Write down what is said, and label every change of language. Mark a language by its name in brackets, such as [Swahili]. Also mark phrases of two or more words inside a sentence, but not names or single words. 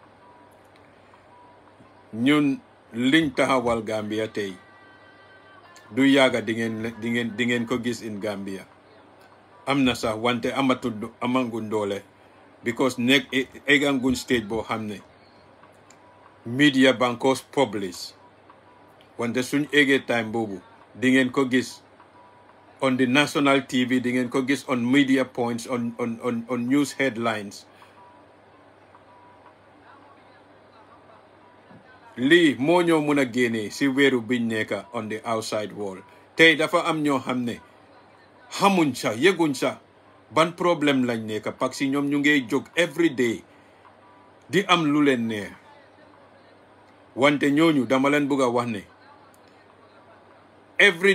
[Wolof] ñun liñ taxawal Gambia tey du yàgga di ngeen ko gis in Gambia am na sax wante amanguñ doole because nekk egganguñ stage boo xam ne media bankos publish wante suñ eggee time boobu di ngeen ko gis [English] on the national TV, [Wolof] di ngeen ko gis [English] on media points, on news headlines. [Wolof] Lii moo ñoo mun a génnee si weeru biñ nekka [English] on the outside world. [Wolof] Tey dafa am ñoo xam ne xamuñ sa yëguñ sa ban problème lañ nekka [French] parce que [Wolof] ñoom ñu ngay jóg [English] every day [Wolof] di am lu leen neex wante ñooñu dama leen bëgg a wax ne every